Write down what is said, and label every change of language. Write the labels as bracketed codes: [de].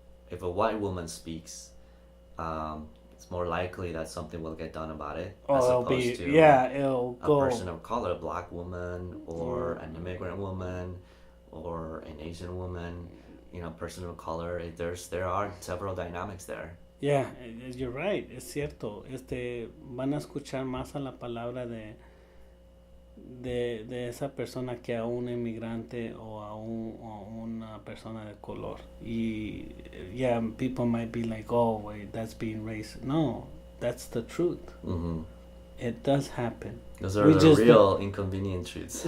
[en] If a white woman speaks, it's more likely that something will get done about it, as opposed to a person of color, a black woman, or an immigrant woman, or an Asian woman, person of color. There are several dynamics there. Yeah, you're right, [es] es cierto. Van a escuchar más a la palabra de esa persona que a un inmigrante o a una persona de color. [en] Y people might be like, oh, wait, that's being racist. No, that's the truth. Mm-hmm. It does happen. Those are the real inconvenient truths.